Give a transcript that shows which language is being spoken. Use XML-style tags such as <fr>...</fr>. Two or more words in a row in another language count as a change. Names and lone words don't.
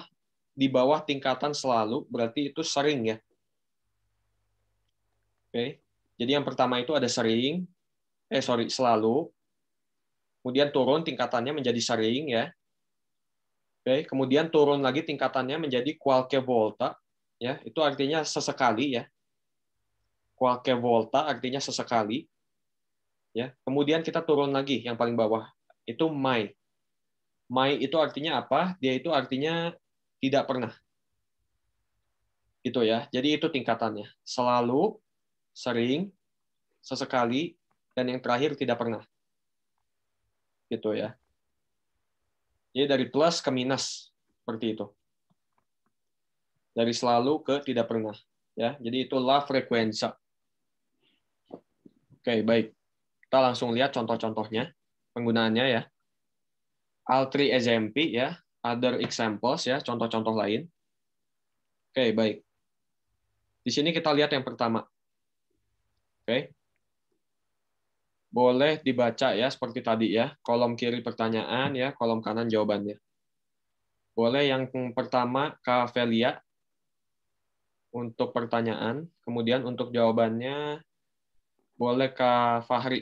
<id>Di bawah tingkatan selalu, berarti itu sering ya. Oke. Jadi yang pertama itu ada sering, selalu. Kemudian turun tingkatannya menjadi sering ya. Oke, kemudian turun lagi tingkatannya menjadi</id> <it>qualche volta</it> <id>ya. Itu artinya sesekali ya.</id> <it>Qualche volta</it> <id>artinya sesekali. Ya. Kemudian kita turun lagi yang paling bawah. Itu mai. Mai itu artinya apa? Dia itu artinya tidak pernah. Gitu ya. Jadi itu tingkatannya. Selalu, sering, sesekali, dan yang terakhir tidak pernah. Gitu ya. Jadi dari plus ke minus seperti itu. Dari selalu ke tidak pernah. Ya, jadi itu</id> <it>la frequenza.</it> <id>Oke, baik. Kita langsung lihat contoh-contohnya, penggunaannya ya.</id> <it>Altri esempi ya,</it> <en>other examples</en> <id>ya, contoh-contoh lain. Oke, baik. Di sini kita lihat yang pertama. Oke. Boleh dibaca ya seperti tadi ya, kolom kiri pertanyaan ya, kolom kanan jawabannya. Boleh yang pertama Kak Velia untuk pertanyaan, kemudian untuk jawabannya boleh Kak Fahri.</id>